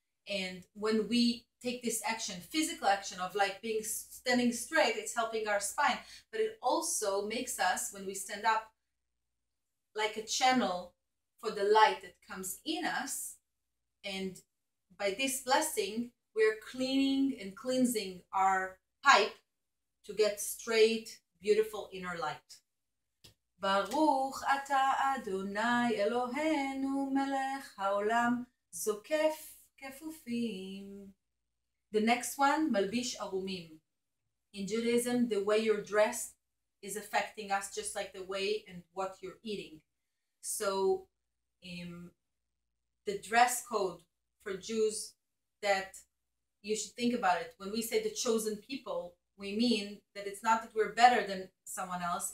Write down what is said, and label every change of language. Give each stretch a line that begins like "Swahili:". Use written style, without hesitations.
English: And when we take this action, physical action of like standing straight, it's helping our spine, but it also makes us, when we stand up, like a channel for the light that comes in us. And by this blessing, we're cleaning and cleansing our pipe to get straight, beautiful inner light.
Hebrew: ברוך אתה אדוני אלוהינו מלך העולם זוקף כפופים.
English: The next one, malbish arumim. In Judaism, the way you're dressed is affecting us just like the way and what you're eating. So the dress code for Jews, that you should think about it. When we say the chosen people, we mean that it's not that we're better than someone else.